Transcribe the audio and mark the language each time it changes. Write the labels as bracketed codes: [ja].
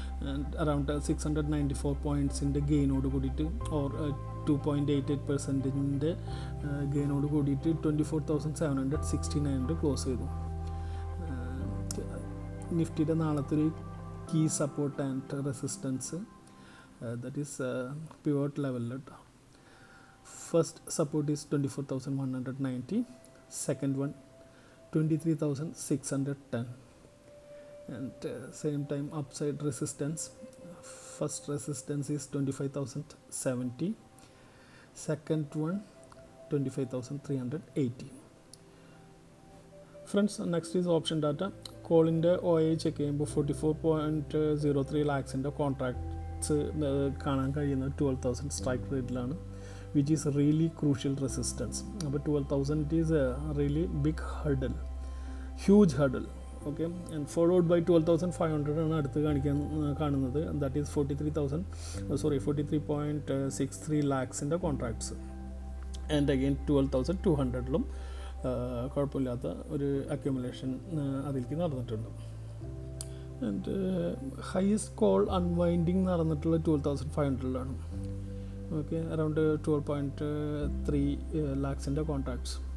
[ml] And around 694 പോയിൻറ്റ്സിൻ്റെ ഗെയിനോട് കൂടിയിട്ട് or 2.88% ഗെയിനോട് കൂടിയിട്ട് 24,769 close ചെയ്തു. നിഫ്റ്റിയുടെ നാളത്തെ ഒരു key support and resistance that is pivot ലെവലിൽ. [en] First support is 24,190, second one 23,610, and same time upside resistance. First resistance is 25,070, second one 25,380. Friends, next is option data. [ml] കോളിൻ്റെ OI check ചെയ്യുമ്പോൾ 44.03 lakhs contracts കാണാൻ കഴിയുന്നത് 12,000 strike റേറ്റിലാണ്, [en] which is really crucial resistance. But 12,000 is a really big hurdle, huge hurdle. Okay, and followed by 12,500 [ml] ആണ് അടുത്ത് കാണുന്നത്. [en] that is 43.63 lakhs contracts. [ml] And again 12,200 കുഴപ്പമില്ലാത്ത ഒരു accumulation അതിലേക്ക് നടന്നിട്ടുണ്ട്. [en] And highest call unwinding നടന്നിട്ടുള്ള 12,500 okay, around 12.3 lakhs കോൺട്രാക്ട്സ്.